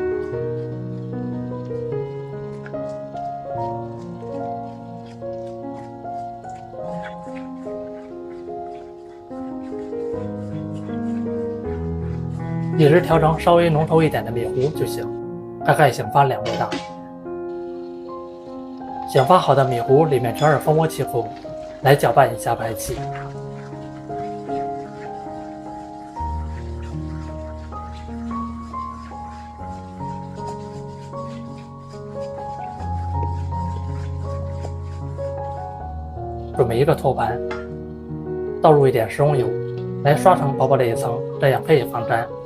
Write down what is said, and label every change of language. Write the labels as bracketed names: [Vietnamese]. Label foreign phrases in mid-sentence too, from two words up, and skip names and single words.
[Chinese] 一直調成稍微濃稠一點的米糊就行，大概醒發2倍大。醒發好的米糊裡面全是蜂窩氣泡，來攪拌一下排氣。準備一個托盤，倒入一點食用油，來刷成薄薄的一層，這樣可以防粘。